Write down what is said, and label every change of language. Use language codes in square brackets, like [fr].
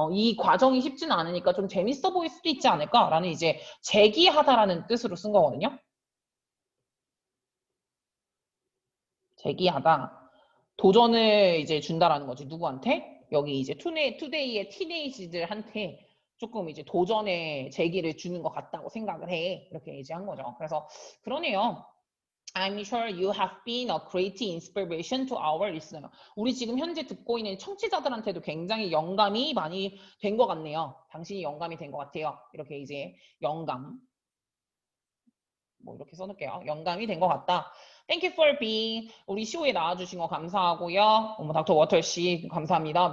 [ko] 이 과정이 쉽지는 않으니까 좀 재밌어 보일 수도 있지 않을까라는 이제 제기하다라는 뜻으로 쓴 거거든요. 제기하다. 도전을 이제 준다라는 거지. 누구한테? 여기 이제 투데이의 티네이지들한테 조금 이제 도전의 제기를 주는 것 같다고 생각을 해. 이렇게 이제 한 거죠. 그래서 그러네요. [en] I'm sure you have been a great inspiration to our listener. [ko] 우리 지금 현재 듣고 있는 청취자들한테도 굉장히 영감이 많이 된 것 같네요. 당신이 영감이 된 것 같아요. 이렇게 이제 영감. 뭐 이렇게 써놓을게요. 영감이 된 것 같다. [en] Thank you for being. [ko] 우리 쇼에 나와주신 거 감사하고요. 닥터 워터 씨 감사합니다.